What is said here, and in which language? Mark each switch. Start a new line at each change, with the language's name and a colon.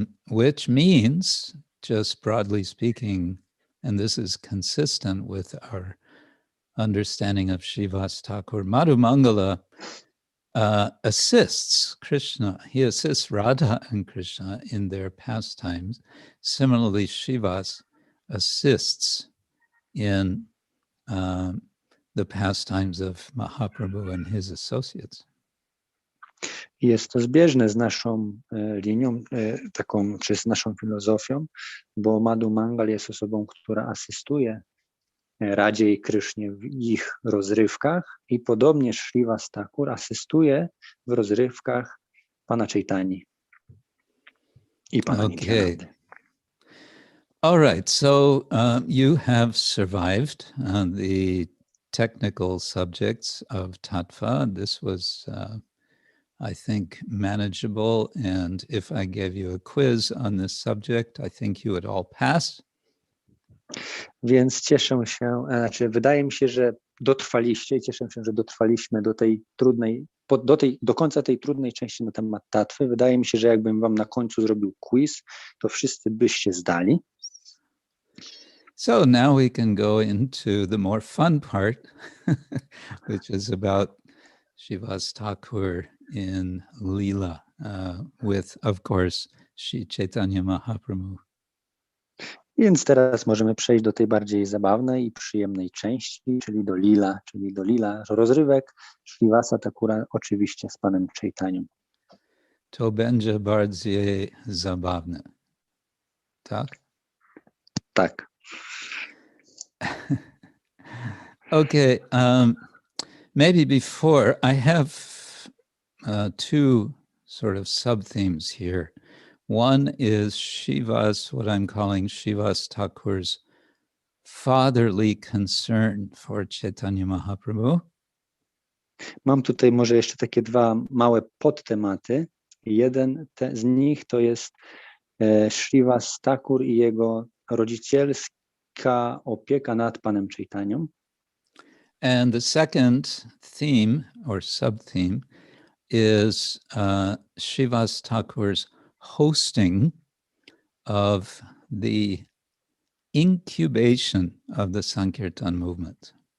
English: Which means, just broadly speaking, and this is consistent with our understanding of Srivas Thakur, Madhumangala assists Krishna. He assists Radha and Krishna in their pastimes. Similarly, Srivas assists in the pastimes of Mahaprabhu and his associates.
Polish: Jest to zbieżne z naszą linią, taką, czy z naszą filozofią, bo Madhumangal jest osobą, która asystuje Radzie i Krysznie w ich rozrywkach i podobnie Srivas Thakur asystuje w rozrywkach Pana Chaitani i Pana Nityanandy.
English: All right, so you have survived the technical subjects of tattva. This was, I think, manageable, and if I gave you a quiz on this subject, I think you would all pass.
Polish: Więc cieszę się, wydaje mi się, że dotrwaliście i cieszę się, że dotrwaliśmy do tej trudnej, do końca tej trudnej części na temat tattwy. Wydaje mi się, że jakbym wam na końcu zrobił quiz, to wszyscy byście zdali.
English: So now we can go into the more fun part, which is about Srivas Thakur in Leela, with, of course, Sri Chaitanya Mahaprabhu.
Polish: Więc teraz możemy przejść do tej bardziej zabawnej i przyjemnej części, czyli do lila rozrywek Srivasa Thakura, oczywiście z panem Chaitanią. To będzie bardziej zabawne. Tak? Tak.
English: Okay, maybe before, I have two sort of sub-themes here. One is Srivas, what I'm calling Srivas Thakur's fatherly concern for Chaitanya Mahaprabhu.
Polish: Mam tutaj może jeszcze takie dwa małe podtematy. Jeden z nich to jest Srivas Thakur i jego rodzicielska opieka nad panem Chaitanią.
English: And the second theme or sub-theme is Srivas Thakur's hosting of the incubation of the Sankirtan movement.